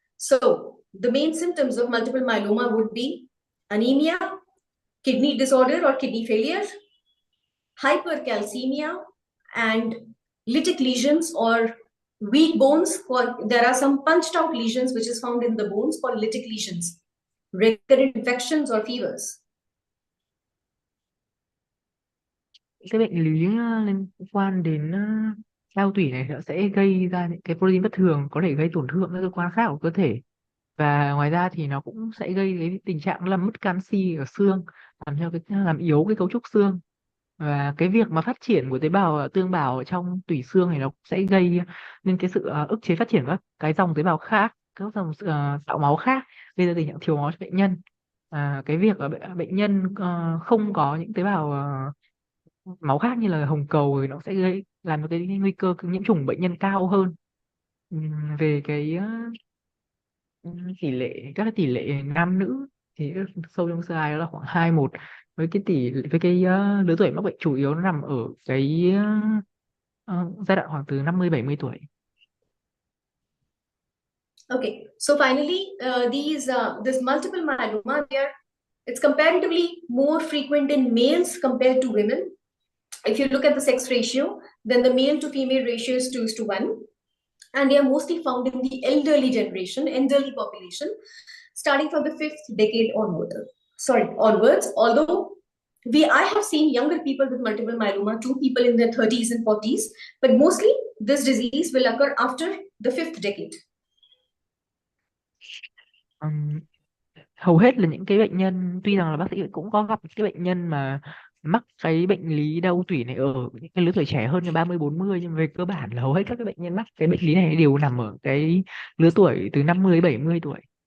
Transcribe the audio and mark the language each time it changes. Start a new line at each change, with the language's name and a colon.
English: So the main symptoms of multiple myeloma would be anemia, kidney disorder or kidney failure, hypercalcemia, and lytic lesions or weak bones. There are some punched out lesions which is found in the bones called lytic lesions, recurrent infections or fevers.
Vietnamese: Cái bệnh lý liên quan đến đau tủy này nó sẽ gây ra những cái protein bất thường, có thể gây tổn thương các cơ quan khác của cơ thể. Và ngoài ra thì nó cũng sẽ gây cái tình trạng làm mất canxi ở xương, làm yếu cái cấu trúc xương. Và cái việc mà phát triển của tế bào tương bào ở trong tủy xương này nó sẽ gây nên cái sự ức chế phát triển các cái dòng tế bào khác, các dòng tạo máu khác, gây ra tình trạng thiếu máu cho bệnh nhân. Cái việc bệnh nhân không có những tế bào máu khác như là hồng cầu thì nó sẽ làm cho cái nguy cơ nhiễm trùng bệnh nhân cao hơn. Về cái các cái tỷ lệ nam nữ thì sâu trong slide đó là khoảng 2:1, với cái lứa tuổi mắc bệnh chủ yếu nó nằm ở cái giai đoạn khoảng từ 50-70 tuổi.
English: Okay, so finally, this multiple myeloma, it's comparatively more frequent in males compared to women. If you look at the sex ratio, then the male to female ratio is 2:1. And they are mostly found in the elderly population, starting from the 5th decade onwards. Although I have seen younger people with multiple myeloma, 2 people in their 30s and 40s, but mostly this disease will occur after the 5th decade.
Vietnamese: Hầu hết là những cái bệnh nhân, tuy rằng là bác sĩ cũng có gặp cái bệnh nhân mà mắc cái bệnh lý đau tủy này ở những cái lứa tuổi trẻ hơn như 30-40, nhưng về cơ bản là hầu hết các cái bệnh nhân mắc cái bệnh lý này đều nằm ở cái lứa tuổi từ 50-70 tuổi.